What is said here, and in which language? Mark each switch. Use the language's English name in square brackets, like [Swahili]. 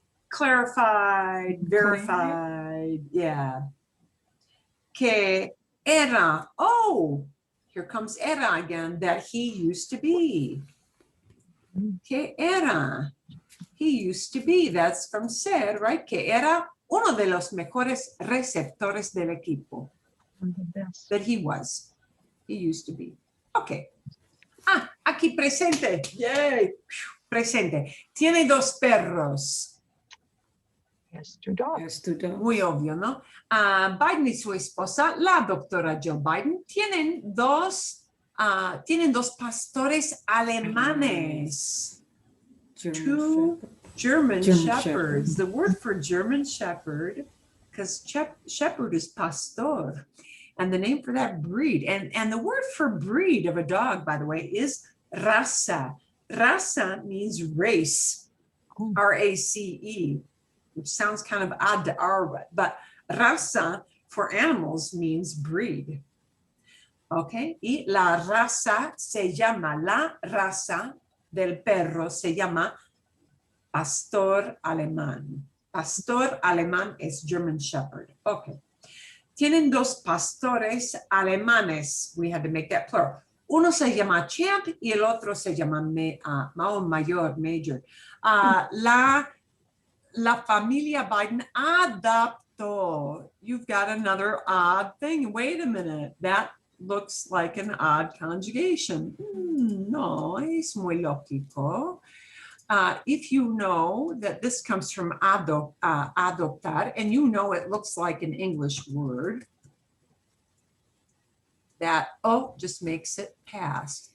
[English] Clarified, verified, yeah. [Spanish] Que era, [English] oh, here comes era again, that he used to be. [Spanish] Que era, [English] he used to be, that's from ser, right? [Spanish] Que era uno de los mejores receptores del equipo. [English] One of the best. That he was, he used to be. Okay. [Spanish] Aquí presente, [English] yay, presente. [Spanish] Tiene dos perros. [English] Has 2 dogs. [Spanish] Muy obvio, ¿no? Biden y su esposa, la doctora Joe Biden, tienen dos pastores alemanes. [English] Two German shepherds. The word for German shepherd, because shepherd is pastor, and the name for that breed. And the word for breed of a dog, by the way, is raza. Raza means race, R-A-C-E. Which sounds kind of odd to our, but raza for animals means breed. [Spanish] Okay, y la raza del perro se llama pastor alemán. Pastor alemán es [English] German shepherd. [Spanish] Okay. Tienen dos pastores alemanes. [English] We had to make that plural. [Spanish] Uno se llama Champ y el otro se llama Major. La familia Biden adoptó. [English] You've got another odd thing. Wait a minute. That looks like an odd conjugation. [Spanish] No, es muy lógico. [English] If you know that this comes from adoptar, and you know it looks like an English word, that O just makes it past.